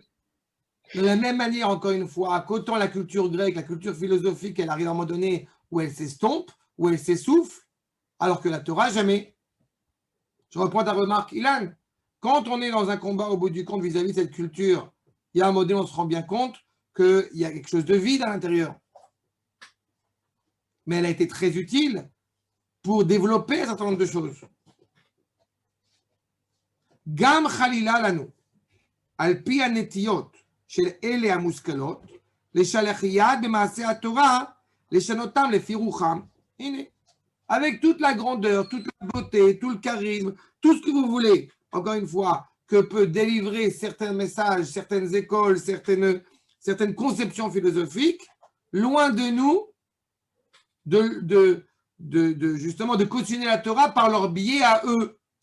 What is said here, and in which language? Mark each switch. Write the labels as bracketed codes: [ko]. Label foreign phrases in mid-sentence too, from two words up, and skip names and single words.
[fr] De la même manière, encore une fois, qu'autant la culture grecque, la culture philosophique, elle arrive à un moment donné où elle s'estompe, où elle s'essouffle, alors que la Torah, jamais. Je reprends ta remarque, Ilan. quand on est dans un combat au bout du compte vis-à-vis de cette culture, il y a un modèle, on se rend bien compte qu'il y a quelque chose de vide à l'intérieur. Mais elle a été très utile pour développer un certain nombre de choses. [he] גם חלילה לנו על פי הנטיות של אלה המושכלות, לשלח יד במעשה התורה, לשנותם לפי רוחם. [fr] הנה, avec toute la grandeur, toute la beauté, tout le charisme, tout ce que vous voulez, encore une fois, que peut délivrer certains messages, certaines écoles, certaines conceptions philosophiques, loin de nous, justement, de cautionner la Torah par leur biais à eux.